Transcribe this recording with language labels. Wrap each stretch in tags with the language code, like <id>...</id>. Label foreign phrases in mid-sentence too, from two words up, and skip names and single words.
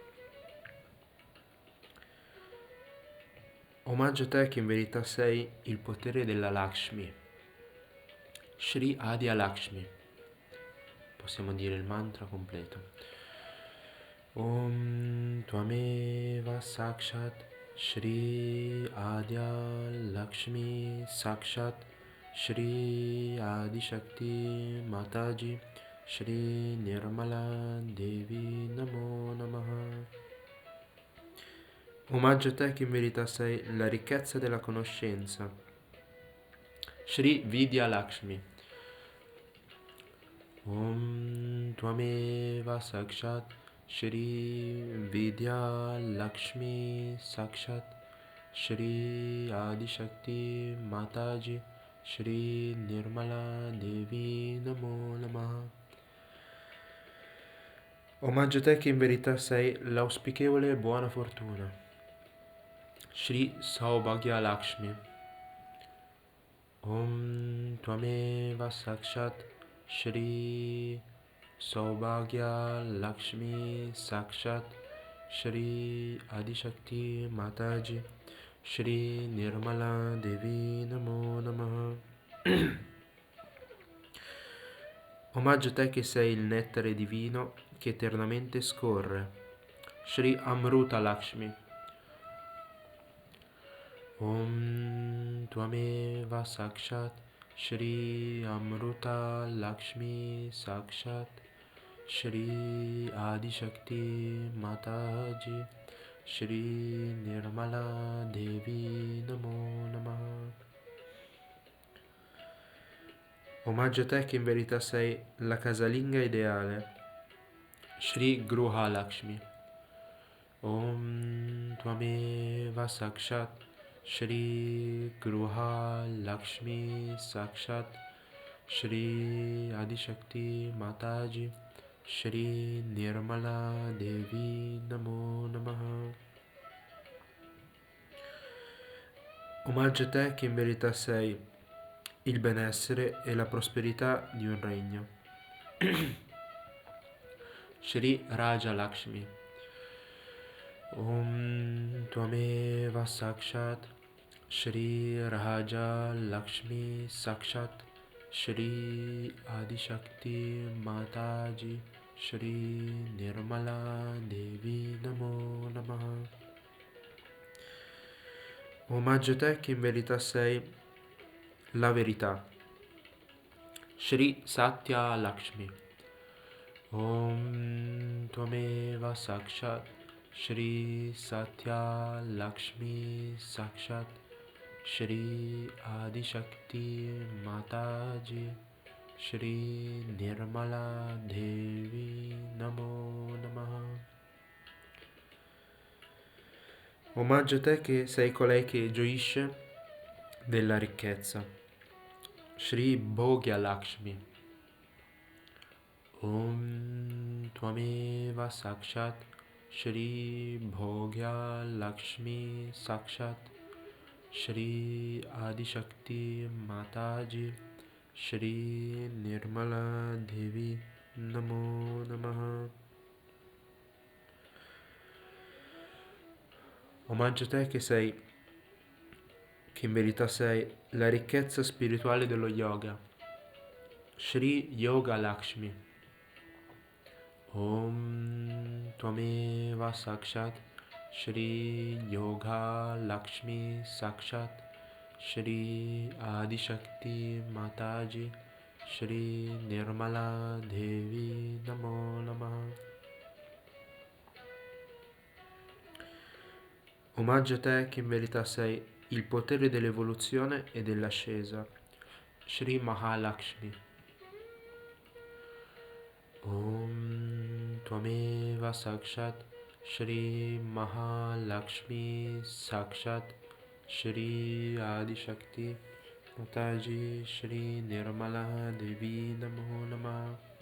<it>Omaggio a te che in verità sei il potere della Lakshmi. Shri Adya Lakshmi. Possiamo dire il mantra completo.</it> <sa>Om Tvameva Sakshat Shri Adya Lakshmi Sakshat Shri Adishakti Mataji Shri Nirmala Devi Namo Namaha.</sa> <it>Omaggio a te che in verità sei la ricchezza della conoscenza. Shri Vidya Lakshmi.</it> <sa>Om Tvameva Sakshat Shri Vidya Lakshmi Sakshat Shri Adishakti Mataji Shri Nirmala Devi Namo Namaha.</sa> <it>Omaggio a te che in verità sei l'auspichevole e buona fortuna. Shri Saubhagya Lakshmi.</it> <sa>Om Tvameva Sakshat Shri Saubhagya Lakshmi Sakshat Shri Adishakti Mataji Shri Nirmala Devi Namo Namaha.</sa> <it>Omaggio a te che sei il nettare divino che eternamente scorre. Shri Amruta Lakshmi.</it> <sa>Om Tvameva Sakshat Shri Amruta Lakshmi Sakshat Shri Adishakti Mataji Shri Nirmala Devi Namo Namaha.</sa> <it>Omaggio a te che in verità sei la casalinga ideale. Shri Gruha Lakshmi.</it> <sa>Om Tvameva Sakshat Shri Gruha Lakshmi Sakshat Shri Adishakti Mataji Shri Nirmala Devi Namo Namaha.</sa> <it>Omaggio a te che in verità sei il benessere e la prosperità di un regno. Shri Raja Lakshmi.</it> <sa>Om Tvameva Sakshat Shri Raja Lakshmi Sakshat Shri Adishakti Mataji Shri Nirmala Devi Namo Namaha.</sa> <it>Omaggio a te che in verità sei la verità. Shri Satya Lakshmi.</it> <sa>Om Tvameva Sakshat Shri Satya Lakshmi Sakshat Shri Adishakti Mataji Shri Nirmala Devi Namo Namaha.</sa> <it>Omaggio a te che sei colei che gioisce della ricchezza. Shri Bhogya Lakshmi.</it> <sa>Om Tvameva Sakshat Shri Bhogya Lakshmi Sakshat Shri Adishakti Mataji Shri Nirmala Devi Namo Namaha.</sa> <it>Omaggio a te che in verità sei la ricchezza spirituale dello yoga. Shri Yoga Lakshmi.</it> <sa>Om Tvameva Sakshat Shri Yoga Lakshmi Sakshat Shri Adishakti Mataji Shri Nirmala Devi Namo Namaha.</sa> <it>Omaggio a te che in verità sei il potere dell'evoluzione e dell'ascesa. Shri Mahalakshmi.</it> <sa>Om Tvameva Sakshat Shri Mahalakshmi Sakshat Shri Adishakti Mataji Shri Nirmala Devi Namo Namaha.</sa>